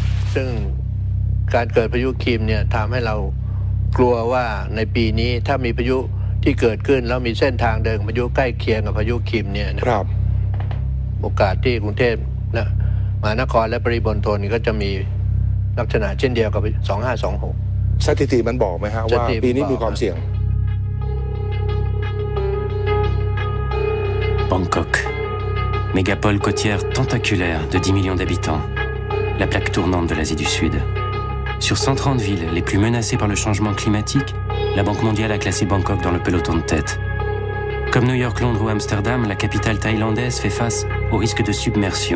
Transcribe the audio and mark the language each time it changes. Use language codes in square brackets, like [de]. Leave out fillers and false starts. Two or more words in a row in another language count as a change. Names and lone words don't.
[th] ซึ่งการเกิดพายุคิมเนี่ยทำให้เรากลัวว่าในปีนี้ถ้ามีพายุที่เกิดขึ้นแล้วมีเส้นทางเดินพายุใกล้เคียงกับพายุคิมเนี่ยนะครับโอกาสที่กรุงเทพและมหานครและปริมณฑลก็จะมีลักษณะเช่นเดียวกับ2526 สถิติมันบอกไหมฮะว่าปีนี้มีความเสี่ยง [fr] Bangkok, mégapole côtière tentaculaire de 10 millions d'habitants, la plaque tournante de l'Asie du Sud. Sur 130 villes les plus menacées par le changement climatique, la Banque mondiale a classé Bangkok dans le peloton de tête. Comme New York, Londres ou Amsterdam, la capitale thaïlandaise fait face au risque de submersion.